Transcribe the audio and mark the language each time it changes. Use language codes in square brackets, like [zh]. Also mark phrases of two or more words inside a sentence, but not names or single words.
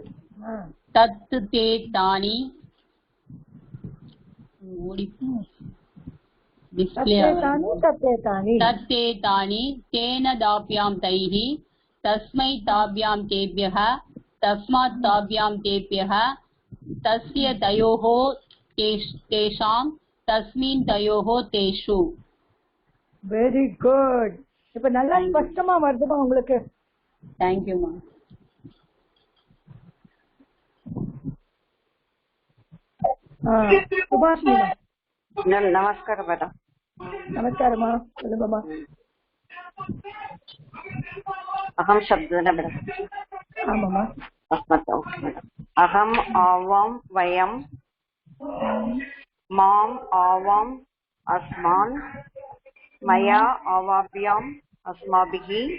[sa] तत् ते तानि तत्ते तानि तेन दाभ्यां तैः तस्मै ताभ्यां तेभ्यः तस्मात् ताभ्यां तेभ्यः तस्य तयोः तेषां तस्मिन् तयोः तेषु [en] very good [ta] இப்ப நல்லா ஸ்பஷ்டமா வருதுமா உங்களுக்கு [en] thank you ma'am [ta] சுபாஷினி [sa] नमस्कार मैडम [ta] நமஸ்காரமா சொல்லுங்கம்மா [sa] अहम शब्देन मैडम [ta] ஆமாம்மா [sa] अस्मत् अहम आवां वयं माम आवां अस्मान् मया आवाभ्याम् अस्माभिः